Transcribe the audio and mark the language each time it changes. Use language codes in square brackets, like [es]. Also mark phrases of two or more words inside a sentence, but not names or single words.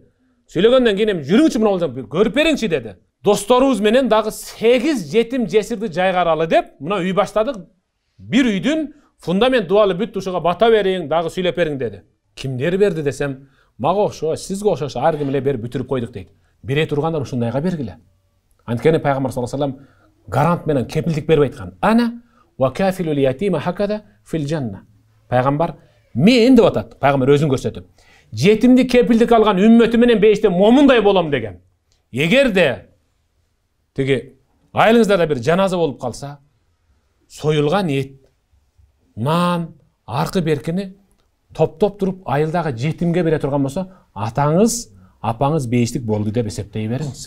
[ky] Сүйлөгөндөн кийин эми жүрүңчү мына болсо көрүп бериңчи деди. Досторубуз менен дагы 8 жетим жесирди жайгаралы деп мына үй баштадык. Bir үйдүн фундамент дуалы бүттү, ушуга бата бериң, дагы сүйлөп бериң деди. Кимдер берди десем, мага окшош, сизге окшош ар ким эле берип бүтүрүп койдук дейт. Бере тургандар ушундайга бергиле. Анткени пайгамбар [ar] صلى الله عليه وسلم [ky] гарант менен кепилдик берип айткан. [ar] أنا وكافل اليتيم هكذا في الجنة. [ky] Пайгамбар мен деп атат. Пайгамбар өзүн көрсөтүп. Жетимди кепилдик алган үммөтү менен бейиште момундай болом деген. Эгерде тиги айылыңыздарда бир жаназа болуп калса, союлган эт, нан, аркы беркини топтоп туруп айылдагы жетимге бере турган болсо, атаңыз, апаңыз бейиштик болду деп эсептей бериңиз.